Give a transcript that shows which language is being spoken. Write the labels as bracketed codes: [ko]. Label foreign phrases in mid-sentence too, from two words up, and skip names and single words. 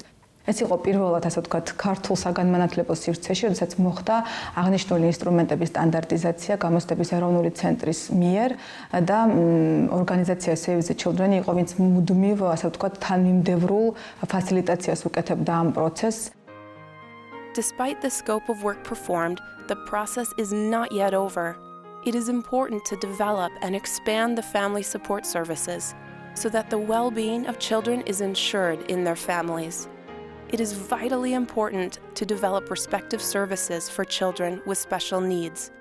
[ka] ეს იყო პირველად, ასე ვთქვათ, ქართულ საგანმანათლებლო სივრცეში, როდესაც მოხდა აღნიშნული ინსტრუმენტების სტანდარტიზაცია გამოცდების ეროვნული ცენტრის მიერ და ორგანიზაცია Save the Children იყო, ვინც მუდმივ, ასე ვთქვათ, თანმიმდევრულ ფასილიტაციას უკეთებდა ამ პროცესს. [en] Despite the scope of work performed, the process is not yet over. It is important to develop and expand the family support services so that the well-being of children is ensured in their families. It is vitally important to develop respective services for children with special needs.